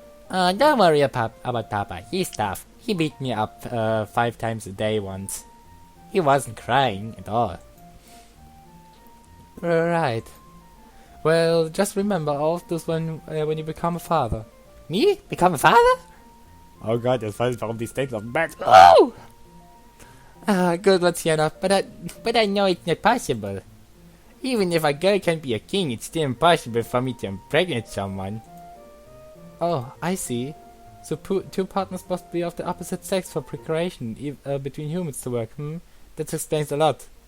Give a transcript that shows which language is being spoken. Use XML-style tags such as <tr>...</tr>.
<en>Don't worry about Papa. He's tough. He beat me up 5 times a day once. He wasn't crying at all. Right. Well, just remember all of this when you become a father. Me? Become a father?</en> <de>Oh Gott, jetzt weiß ich, warum die Steaks auf dem Bett. Oh!</de> <en>Good one, Sienna, but I know it's not possible. Even if a girl can be a king, it's still impossible for me to impregnate someone. Oh, I see. So two partners must be of the opposite sex for procreation between humans to work, That explains a lot.</en>